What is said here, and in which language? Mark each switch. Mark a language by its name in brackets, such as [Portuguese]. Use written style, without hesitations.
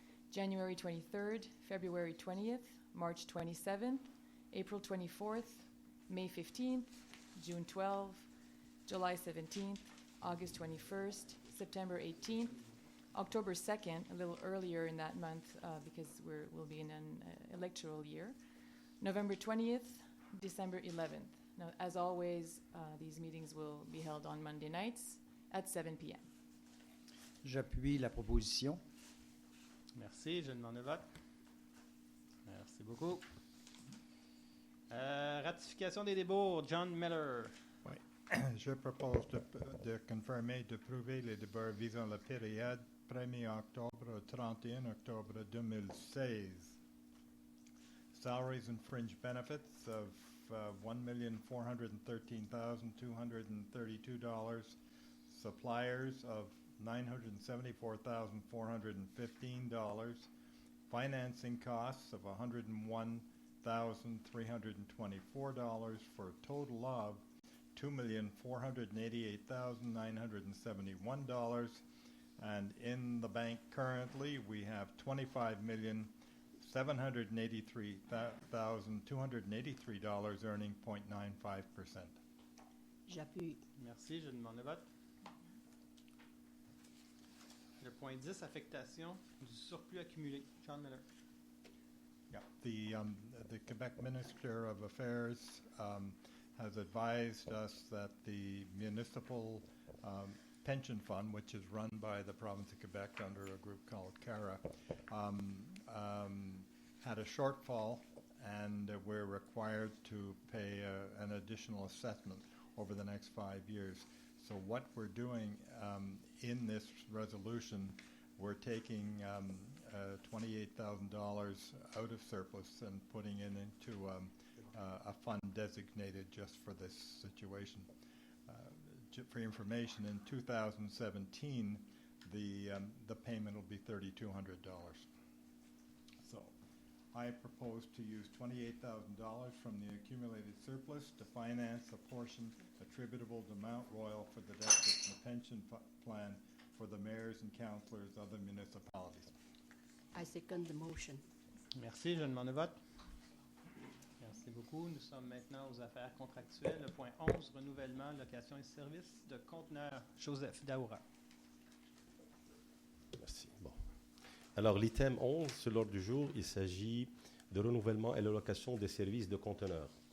[English] January 23rd, February 20th, March 27th, April 24th, May 15th, June 12th, July 17th, August 21st, September 18th, October 2nd, a little earlier in that month because we'll be in an electoral year, November 20th, December 11th. Now, as always, these meetings will be held on Monday nights at 7 p.m. [French] J'appuie la proposition. Merci, je demande le vote. Merci beaucoup. Ratification des débats, John Miller. Oui. Je propose de confirmer, d'approuver les débats visant la période 1er octobre au 31 octobre 2016. [English] Salaries and fringe benefits of $1,413,232. Suppliers of $974,415. Financing costs of $101,324 for a total of $2,488,971. And in the bank currently, we have $25,783,283 earning 0.95%. [French] J'appuie. Merci, je demande le vote. Le point 10, affectation du surplus accumulé. John Miller. [English] Yeah, the Quebec Minister of Affairs has advised us that the municipal pension fund, which is run by the province of Quebec under a group called CARA, had a shortfall, and we're required to pay an additional assessment over the next 5 years. So what we're doing in this resolution, we're taking $28,000 out of surplus and putting it into a fund designated just for this situation. For information, in 2017, the payment will be $3,200. So I propose to use $28,000 from the accumulated surplus to finance a portion attributable to Mount Royal for the deficit in the pension plan for the mayors and councillors of the municipalities. I second the motion. [French] Merci, je demande le vote. Merci beaucoup. Nous sommes maintenant aux affaires contractuelles. Le point 11, renouvellement, location et services de conteneurs. Joseph Daoura. Merci. Bon. Alors, l'item 11 sur l'ordre du jour, il s'agit de renouvellement et de location des services de conteneurs.